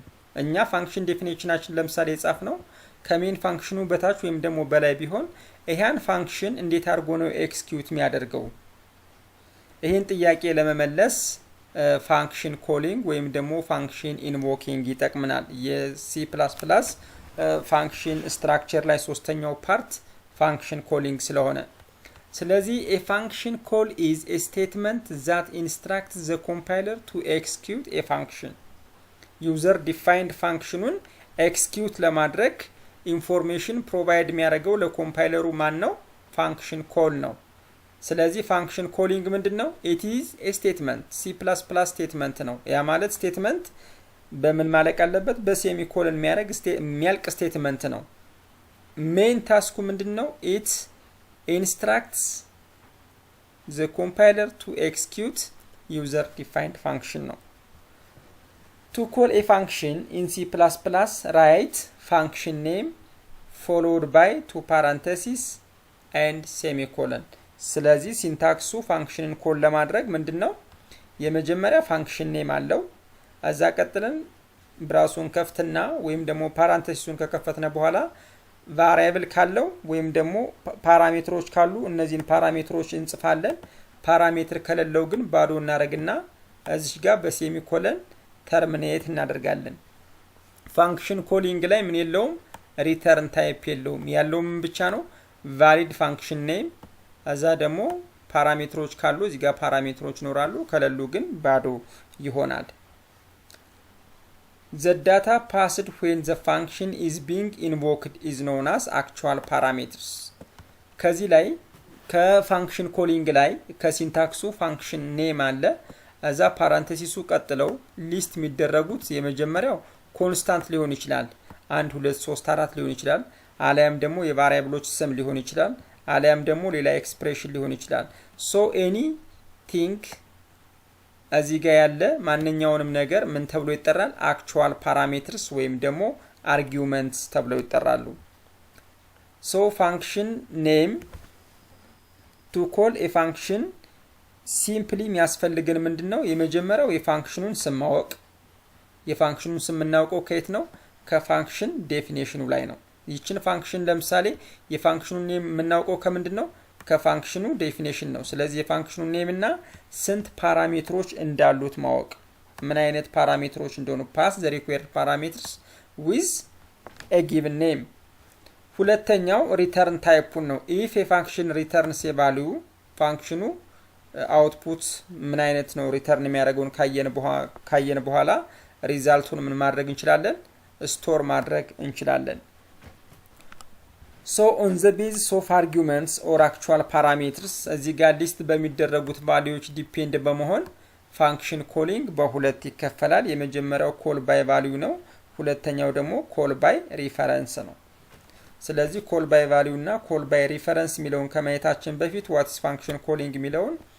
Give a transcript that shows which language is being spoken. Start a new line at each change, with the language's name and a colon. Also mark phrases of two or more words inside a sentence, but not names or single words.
Amharic: እኛ ፋንክሽን ዴፊኒሽናችን ለምሳሌ የጻፍ ነው ከሜን ፋንክሽኑ በታች ወይም ደግሞ በላይ ቢሆን ይሄን ፋንክሽን እንዴት አድርጎ ነው ኤክስኪዩት የሚያደርገው? ይሄን ጥያቄ ለመመለስ
English: function calling
Amharic: ወይም ደግሞ
English: function invoking
Amharic: ይጠቅመናል። የሲ++
English: function structure
Amharic: ላይ ሶስተኛው
English: part function calling
Amharic: ስለሆነ ስለዚህ
English: a function call is a statement that instructs the compiler to execute a function. user defined functionን execute
Amharic: ለማድረግ
English: information provide
Amharic: የሚያደርገው ለኮምፓይለሩ ማን ነው?
English: function call
Amharic: ነው። ስለዚህ
English: function calling
Amharic: ምንድነው?
English: it is a statement C++
Amharic: ስቴትመንት ነው። ያ ማለት ስቴትመንት በምን ማለቅ አለበት? በሴሚኮለን የሚያልቅ ስቴትመንት ነው። ሜን ታስኩ ምንድነው?
English: it instructs the compiler to execute user defined function ነው። to call a function in C++ write function name followed by two parentheses and semicolon።
Amharic: ስለዚህ ሲንታክሱ ፋንክሽንን ኮል ለማድረግ ምንድነው? የመጀመሪያ
English: function name
Amharic: አለው። እዛ ቀጥለን ብራሱን ከፍትና ወይም ደግሞ ፓራንቴሲሱን ከከፈትነ በኋላ ቫሪያብል ካለው ወይም ደግሞ ፓራሜትሮች ካሉ እነዚህን ፓራሜትሮች እንጽፋለን። ፓራሜትር ከሌለው ግን ባዶ እናደርግና እዚህ ጋር በሴሚኮለን ተርሚኔት እናደርጋለን።
English: function calling
Amharic: ላይ ምን የለውም?
English: return type
Amharic: የለውም። ያለው ምን ብቻ ነው?
English: valid function name።
Amharic: እዛ ደግሞ ፓራሜትሮች ካሉ እዚህ ጋር ፓራሜትሮች ይኖራሉ፣ ከሌሉ ግን ባዶ ይሆናል።
English: The data passed when the function is being invoked is known as actual parameters።
Amharic: ከዚህ ላይ ከፋንክሽን ኮሊንግ ላይ ከሲንታክሱ
English: function name
Amharic: አለ። እዛ ፓራንቴሲሱ ቀጥለው ሊስት የሚደረጉት የመጀመሪያው ኮንስታንት ሊሆን ይችላል፣ 1 2 3 4 ሊሆን ይችላል። አሊያም ደግሞ የቫሪያብሎች ስም ሊሆን ይችላል። አሊያም ደግሞ ሌላ ኤክስፕሬሽን ሊሆን ይችላል።
English: so anything
Amharic: እዚህ ጋር ያለ ማንኛውንም ነገር ምን ተብሎ ይጠራል?
English: actual parameters
Amharic: ወይም ደግሞ አርጊውመንትስ ተብለው ይጠራሉ።
English: so function name to call a function simply
Amharic: የሚያስፈልገን ምንድነው? የመጀመሪያው የፋንክሽኑን ስም ማወቅ። የፋንክሽኑን ስም የምናውቀው ከየት ነው? ከፋንክሽን ዴፊኒሽኑ ላይ ነው። ይችን ፋንክሽን ለምሳሌ የፋንክሽኑን ኔም የምናውቀው ከምንድነው? ከፋንክሽኑ ዴፊኒሽን ነው። ስለዚህ የፋንክሽኑ ኔም እና ስንት ፓራሜትሮች እንዳሉት ማወቅ፣ ምን አይነት ፓራሜትሮች እንደሆኑ
English: pass the required parameters with a given name።
Amharic: ሁለተኛው ሪተርን ታይፑን ነው።
English: if a function returns a value
Amharic: ፋንክሽኑ አውትፑት ምን አይነት ነው ሪተርን የሚያደርገውን ካየን በኋላ ሪዛልቱን ምን ማድረግ እንችላለን? ስቶር ማድረግ እንችላለን።
English: so on the basis of arguments or actual parameters
Amharic: እዚህ ጋር ሊስት በሚደረጉት ቫልዩዎች ዲፔንድ በመሆን
English: function calling
Amharic: በሁለት ይከፈላል። የመጀመሪያው
English: call by value
Amharic: ነው። ሁለተኛው ደግሞ
English: call by reference
Amharic: ነው። ስለዚህ
English: call by value
Amharic: እና
English: call by reference
Amharic: የሚለውን ከማየታችን በፊት
English: what's function calling
Amharic: የሚለውን